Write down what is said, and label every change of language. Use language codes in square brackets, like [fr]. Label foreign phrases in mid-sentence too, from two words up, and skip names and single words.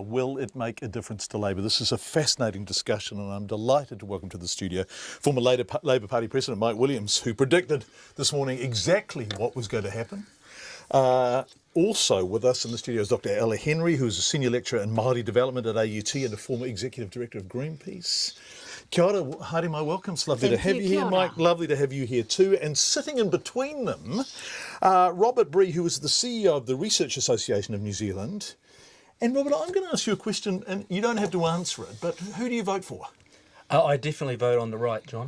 [en] Will it make a difference to Labor? This is a fascinating discussion, and I'm delighted to welcome to the studio former Labor Party President Mike Williams, who predicted this morning exactly what was going to happen. Also with us in the studio is Dr. Ella Henry, who is a senior lecturer in Māori development at AUT and a former executive director of Greenpeace. [mi] Kia ora, haere mai, [en] welcome. It's lovely to have you here, Mike. Lovely to have you here too. And sitting in between them, Robert Bree, who is the CEO of the Research Association of New Zealand. And Robert, I'm going to ask you a question, and you don't have to answer it, but who do you vote for? I definitely vote on the right, John.